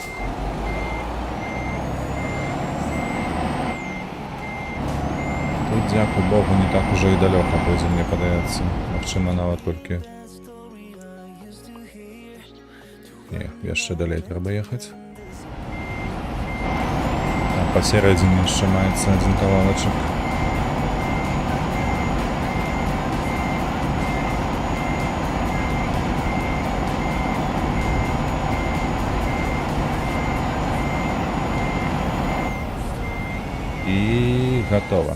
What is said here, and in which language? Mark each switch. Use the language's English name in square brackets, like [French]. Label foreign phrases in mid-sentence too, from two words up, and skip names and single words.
[Ukrainian] Тут, дякую Богу, не так уже і далеко буде, мені подається. [Belarusian] Магчыма, нават толькі... Не, яшчэ далей трэба ехаць. Там посередине яшчэ маецца адзін кавалачак. [Ukrainian] І готово.